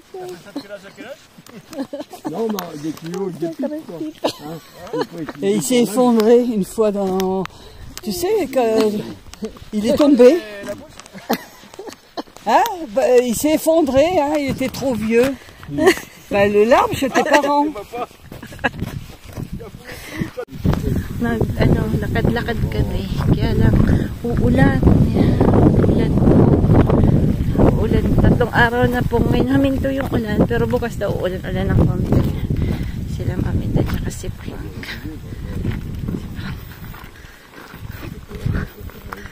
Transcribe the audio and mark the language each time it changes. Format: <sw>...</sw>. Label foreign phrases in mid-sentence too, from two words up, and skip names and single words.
<fr>Non, mais des kilos, des pipes, quoi. Hein? Et il s'est effondré une fois dans... Tu sais, il est tombé. Hein? Bah, il s'est effondré, hein? Il était trop vieux. Bah, l'arbre chez tes parents.</fr> <tl>Lakad-lakad kami. Kaya lang, uulan. Ulan po. Ulan. 3 araw na po ngayon. Haminto yung ulan. Pero bukas daw ulan-ulan ng konti. Sila Mamita niya kasi Frank.</tl>